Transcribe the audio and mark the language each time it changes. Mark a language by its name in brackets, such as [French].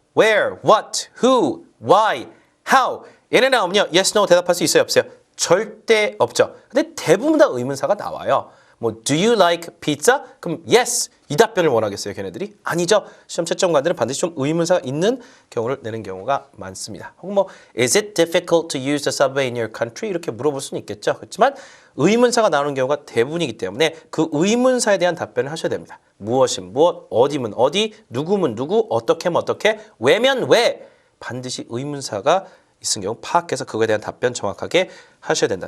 [English] Where, what, who, why, how. [Korean] 얘네 나오면요. Yes, no 대답할 수 있어요? 없어요? 절대 없죠. 근데 대부분 다 의문사가 나와요. [English] 뭐 do you like pizza? [Korean] 그럼 [English] yes. [Korean] 이 답변을 원하겠어요, 걔네들이? 아니죠. 시험 채점관들은 반드시 좀 의문사가 있는 경우를 내는 경우가 많습니다. 혹은 뭐 [English] is it difficult to use the subway in your country? [Korean] 이렇게 물어볼 수는 있겠죠. 그렇지만 의문사가 나오는 경우가 대부분이기 때문에 그 의문사에 대한 답변을 하셔야 됩니다. 무엇이면 무엇, 어디면 어디, 누구면 누구, 어떻게면 어떻게, 왜면 왜 반드시 의문사가 있은 경우 파악해서 그거에 대한 답변 정확하게 하셔야 된다.